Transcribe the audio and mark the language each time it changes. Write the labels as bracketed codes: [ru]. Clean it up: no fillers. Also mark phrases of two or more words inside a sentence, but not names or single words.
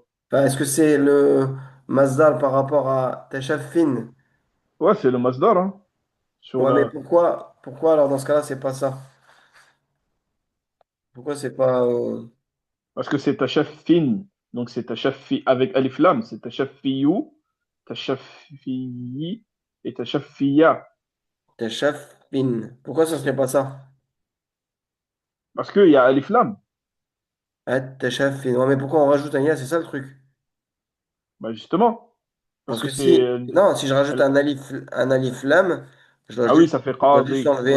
[fr] Enfin, est-ce que c'est le masdar par rapport à tashafin? Ouais, c'est le masdar, hein. Sur Ouais, mais la... pourquoi alors dans ce cas-là, c'est pas ça? Pourquoi c'est pas. Parce que c'est tashaffin. Donc, c'est tashaffi avec [ar] ألف لام. [fr] C'est [ar] تشفّيُ، تشفّي [fr] et tashaffiya. Tashafin. Pourquoi ça serait pas ça? Parce qu'il y a [ar] ألف لام. [fr] Tashafin. Ouais, mais pourquoi on rajoute un ya? C'est ça le truc. Bah, justement. Parce Parce que que c'est. si. Non, si je rajoute Elle- un [ar] ألف لام, [fr] Ah oui, ça fait je dois juste qadi. enlever